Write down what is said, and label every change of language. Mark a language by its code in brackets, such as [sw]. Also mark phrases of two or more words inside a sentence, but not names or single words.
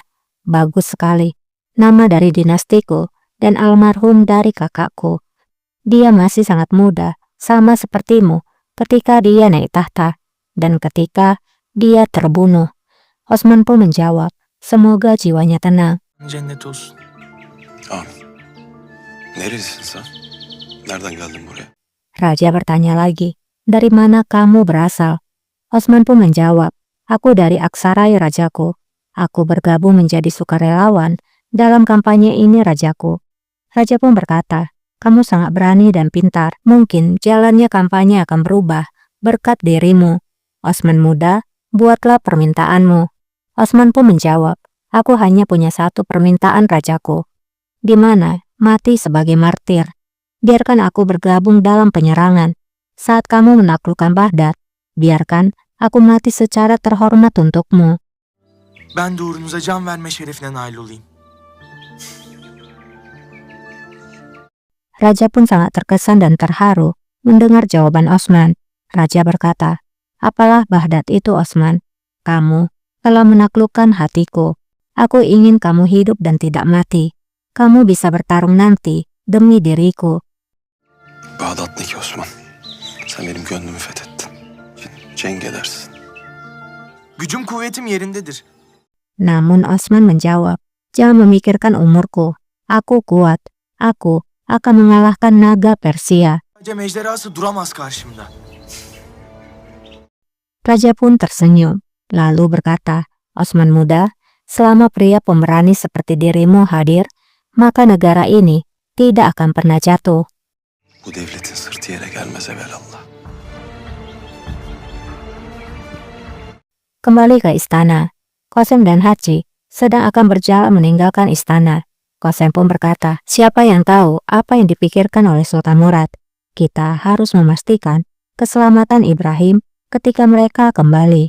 [id] Bagus sekali. Nama dari dinastiku dan almarhum dari kakakku. Dia masih sangat muda, sama sepertimu ketika dia naik tahta dan ketika dia terbunuh. Osman pun menjawab, semoga jiwanya tenang. [tr] Cennet olsun. Amin. Nerelisin sen? Nereden geldin buraya? [id] Raja bertanya lagi, dari mana kamu berasal? Osman pun menjawab, aku dari Aksarai rajaku. Aku bergabung menjadi sukarelawan dalam kampanye ini rajaku. Raja pun berkata, kamu sangat berani dan pintar. Mungkin jalannya kampanye akan berubah berkat dirimu. Osman Muda, buatlah permintaanmu. Osman pun menjawab, Aku hanya punya satu permintaan rajaku, di mana mati sebagai martir. Biarkan aku bergabung dalam penyerangan. Saat kamu menaklukkan Baghdad, biarkan aku mati secara terhormat untukmu. [tr] Ben de uğrunuza can verme şerefine nail olayım. [id] Raja pun sangat terkesan dan terharu mendengar jawaban Osman. Raja berkata, "Apalah Baghdad itu, Osman? Kamu telah menaklukkan hatiku. Aku ingin kamu hidup dan tidak mati. Kamu bisa bertarung nanti demi diriku." [tr] Bağdat ne ki Osman? Sen benim gönlümü fethettin. Cenk edersin. Gücüm kuvvetim yerindedir. [id] Namun Osman menjawab, "Jangan memikirkan umurku. Aku kuat. Aku akan mengalahkan naga Persia." [tr] Acem ejderhası duramaz karşımda. [id] Raja pun tersenyum, lalu berkata, "Osman muda, selama pria pemberani seperti dirimu hadir, maka negara ini tidak akan pernah jatuh." [tr] Bu devletin sırtı yere gelmez evelallah. [id] Kembali ke istana, Qasem dan Haji sedang akan berjalan meninggalkan istana. Qasem pun berkata, "Siapa yang tahu apa yang dipikirkan oleh Sultan Murad? Kita harus memastikan keselamatan Ibrahim ketika mereka kembali."